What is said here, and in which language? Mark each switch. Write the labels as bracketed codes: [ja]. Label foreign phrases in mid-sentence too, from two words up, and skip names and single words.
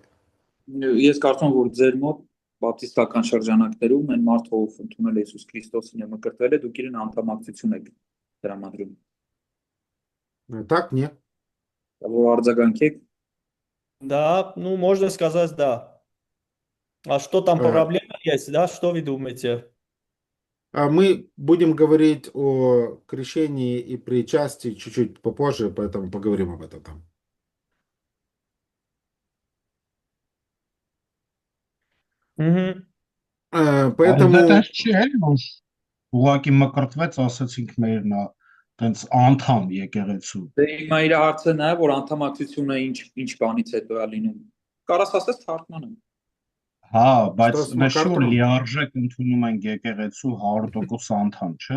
[hy] Ես կարծում եմ, որ ձեր մոտ բապտիստական շրջանակներում այն մարդը, ով ընդունել է Հիսուս Քրիստոսին եւ մկրտվել է, դուք իրեն անդամակցություն եք տրամադրում։ [ru] Так, нет. [hy] Որ արձագանքեք, [ru] Да, ну, можно сказать, да. А что там проблема есть, да? Что вы думаете? А мы будем говорить о крещении и причастии чуть-чуть попозже, поэтому поговорим об этом там. Угу. Поэтому [hy] Այդպես չի էլ որ ուղղակի մկրտվեց, ասացինք մերնա, տենց անդամ եկեղեցու։ դե հիմա իր հարցը նա է, որ անդամակցությունը ինչ բանից հետո է լինում։ Կարաս ասես թարգմանը։ Հա, բայց Շտոս նշի որ մակարդում։ լիարժեք ընդունում են եկեղեցու 100% անդամ, չէ։